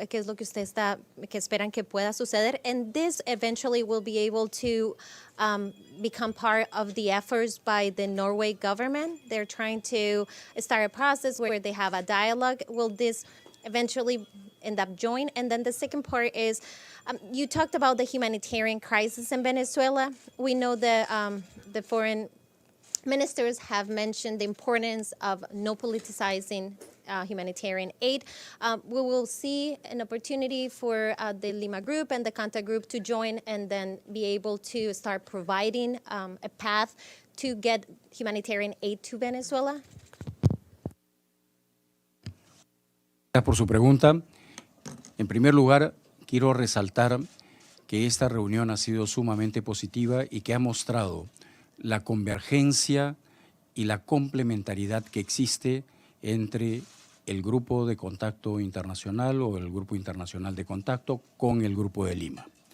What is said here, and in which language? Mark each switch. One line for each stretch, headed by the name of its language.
Spanish: ¿Qué es lo que que esperan que pueda suceder?
English: And this eventually will be able to become part of the efforts by the Norway government. They're trying to start a process where they have a dialogue. Will this eventually end up join? And then the second part is, you talked about the humanitarian crisis in Venezuela. We know the foreign ministers have mentioned the importance of no politicizing humanitarian aid. We will see an opportunity for the Lima Group and the Contact Group to join and then be able to start providing a path to get humanitarian aid to Venezuela.
Spanish: Gracias por su pregunta. En primer lugar, quiero resaltar que esta reunión ha sido sumamente positiva y que ha mostrado la convergencia y la complementariedad que existe entre el Grupo de Contacto Internacional o el Grupo Internacional de Contacto con el Grupo de Lima.